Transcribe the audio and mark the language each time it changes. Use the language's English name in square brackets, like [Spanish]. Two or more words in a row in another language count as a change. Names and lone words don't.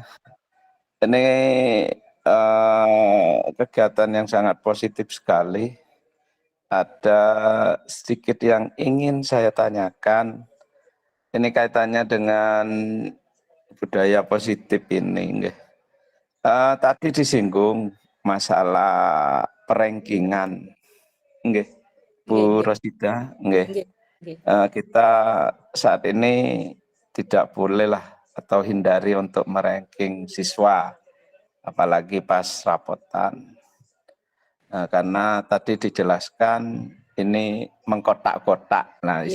[Indonesian] Ini kegiatan yang sangat positif sekali. Ada sedikit yang ingin saya tanyakan. Ini kaitannya dengan budaya positif ini. Nggih. Tadi disinggung masalah perankingan. Nggih, Bu Nggih, Rosida, nggih. [Javanese] nggih, nggih. [Indonesian] Kita saat ini tidak bolehlah atau hindari untuk meranking siswa, apalagi pas rapotan. Karena tadi dijelaskan ini mengkotak-kotak. Nah, Iya.